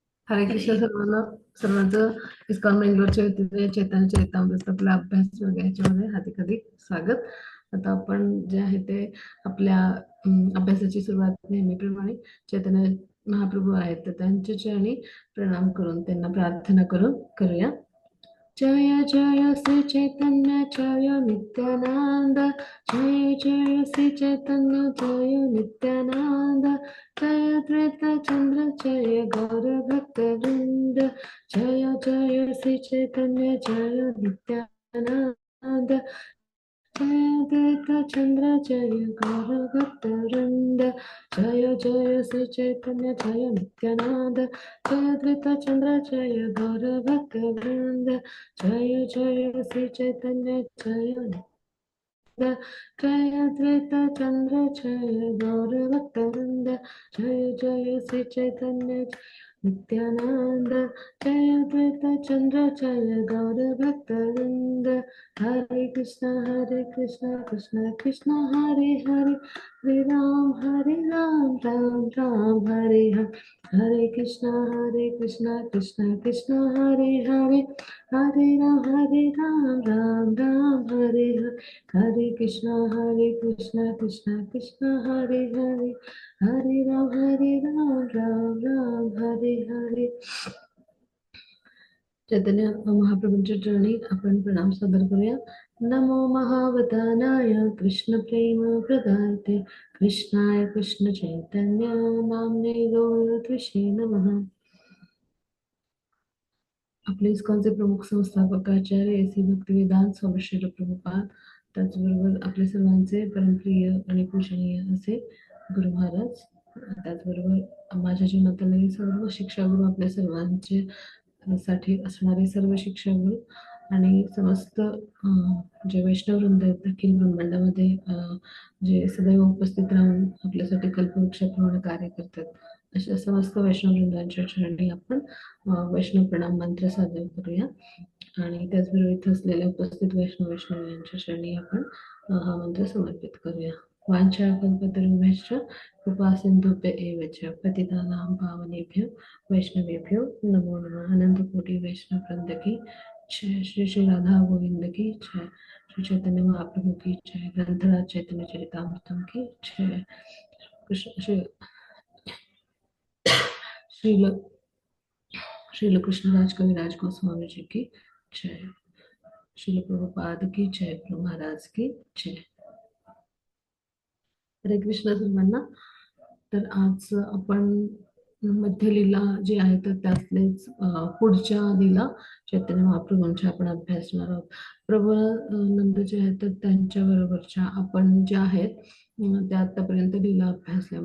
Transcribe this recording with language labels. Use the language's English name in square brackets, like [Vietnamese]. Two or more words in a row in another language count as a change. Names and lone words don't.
[Marathi] हरे कृष्ण सर्वांना. सर्वांचं इस्कॉन बेंगलोरच्या वतीने चैतन्य चरितामृत आपला अभ्यास वगैरेच्यामध्ये हार्दिक हार्दिक स्वागत. आता आपण जे आहे ते आपल्या अभ्यासाची सुरुवात नेहमीप्रमाणे चैतन्य महाप्रभू आहेत तर त्यांच्या चरणी प्रणाम करून त्यांना प्रार्थना करून करूया. [Sanskrit] जय जय श्री चैतन्य जय नित्यानंद, जय जय श्री चैतन्य जय नित्यानंद, जय द्वैत चंद्र जय गौर भक्त वृंद, जय जय श्री चैतन्य जय नित्यानंद, जय द्वैत चंद्र जय गौर भक्त वृंद, जय जय श्री चैतन्य जय नित्यानंद, जय द्वैत चंद्र जय गौर भक्त वृंद, जय जय श्री चैतन्य जय जय द्वैत चंद्र जय गौर भक्त वृंद, जय जय श्री चैतन्य नित्यानंद, जय द्वैत चंद्र जय गौर भक्त वृंद, हरे कृष्ण कृष्ण कृष्ण हरे हरे, हरे राम राम राम हरे हरे, हरे कृष्ण कृष्ण कृष्ण हरे हरे, हरे राम राम राम हरे हरे, हरे कृष्ण कृष्ण कृष्ण हरे हरे, हरे राम राम राम हरे हरे. [Marathi] चैतन्य महाप्रभूंच्या चरणी आपण प्रणाम सादर करूया. [Sanskrit] नमो महावतानाय कृष्ण प्रेम प्रदाते, कृष्णाय कृष्ण चैतन्य नामने गौरत्विषे नमः. [Marathi] आपले इस्कॉनचे प्रमुख संस्थापक आचार्य श्री भक्तिवेदांत स्वामी श्रील प्रभुपाद, त्याचबरोबर आपले सर्वांचे परमप्रिय आणि पूजनीय असे गुरु महाराज, त्याचबरोबर माझ्या जीवनातले सर्व शिक्षागुरु, आपल्या सर्वांचे साठी असणारे सर्व शिक्षागुरु आणि समस्त जे वैष्णव वृंद आहेत अखिल ब्रह्मांडामध्ये जे सदैव उपस्थित राहून आपल्यासाठी कल्पवृक्षाप्रमाणे कार्य करतात, अशा समस्त वैष्णव वृंदांच्या चरणी आपण वैष्णव प्रणाम मंत्र सादर करूया. आणि त्याचबरोबर इथे असलेल्या उपस्थित वैष्णव यांच्या चरणी आपण हा मंत्र समर्पित करूया. [Sanskrit] वांछा कल्पतरुभ्यश्च कृपा सिंधुभ्य एव च पतितानां पावनेभ्यो वैष्णवेभ्यो नमो नमः. [Hindi] अनंत कोटि वैष्णव वृंद की जय, श्री श्री राधा गोविंद की जय, श्री चैतन्य महाप्रभु की जय, ग्रंथराज चैतन्य चरितामृतम की जय, श्रील कृष्णराज कविराज गोस्वामी जी की जय, श्रील प्रभुपाद की जय, प्रभु महाराज की जय. [Marathi] हरे कृष्ण सर्वांना. तर आज आपण मध्य लीला जे आहे तर त्यातलेच पुढच्या लीला चैतन्य महाप्रभूंच्या आपण अभ्यासणार आहोत. प्रभू नंद जे आहेत तर त्यांच्या बरोबरच्या आपण ज्या आहेत त्या आतापर्यंत लीला अभ्यासल्या.